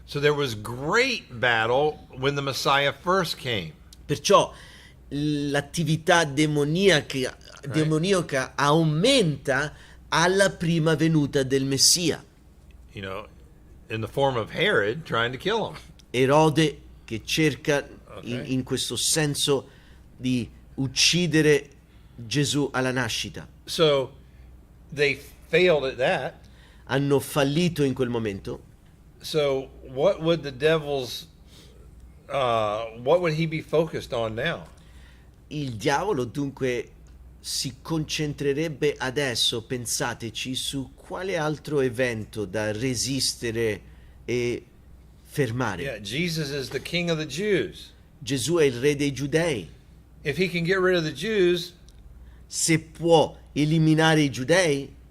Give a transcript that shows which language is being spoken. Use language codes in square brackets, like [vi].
[en] So there was great battle when the Messiah first came. [it] Perciò l'attività demoniaca aumenta alla prima venuta del Messia. [en] You know, in the form of Herod trying to kill him. [it] Erode che cerca [en] Ok. [it] in questo senso di uccidere Gesù alla nascita. [en] So they failed at that. [it] Hanno fallito in quel momento. [en] So what would the devil's what would he be focused on now? [it] Il diavolo dunque si concentrerebbe adesso, pensateci, su quale altro evento da resistere e fermare. [en] Yeah, Jesus is the king of the Jews. [it] Gesù è il re dei giudei. [en] If he can get rid of the Jews, [it] Se può eliminare i giudei,